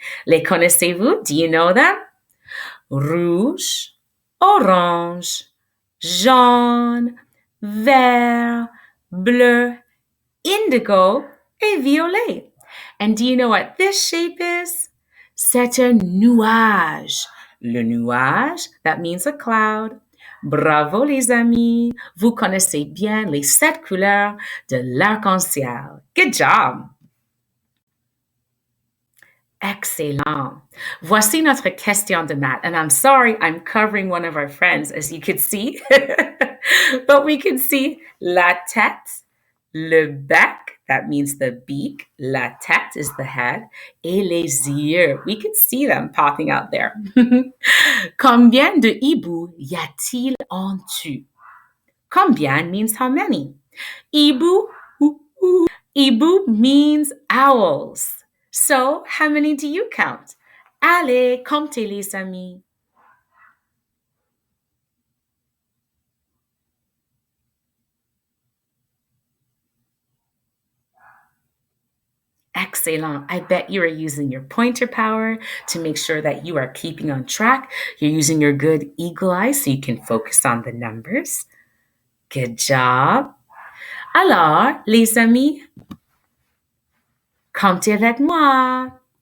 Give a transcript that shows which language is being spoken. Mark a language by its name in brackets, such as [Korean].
[French] Les connaissez-vous? [English] Do you know them? [French] Rouge, orange, jaune, vert, bleu, indigo, et violet. [English] And do you know what this shape is? [French] C'est un nuage. [English] Le nuage, that means a cloud. [French] Bravo les amis, vous connaissez bien les 7 couleurs de l'arc-en-ciel. [English] Good job! [French] Excellent. Voici notre question de maths. [English] And I'm sorry, I'm covering one of our friends, as you could see. But we can see la tête, le bec, that means the beak. La tête is the head. [French] Et les yeux, [English] we can see them popping out there. [French] Combien de hiboux y a-t-il en tout? [English] Combien means how many. Hibou, hibou means owls. So, how many do you count? [French] Allez, comptez les amis. [English] Excellent. I bet you are using your pointer power to make sure that you are keeping on track. You're using your good eagle eye so you can focus on the numbers. Good job. [French] Alors, les amis, comptez avec moi.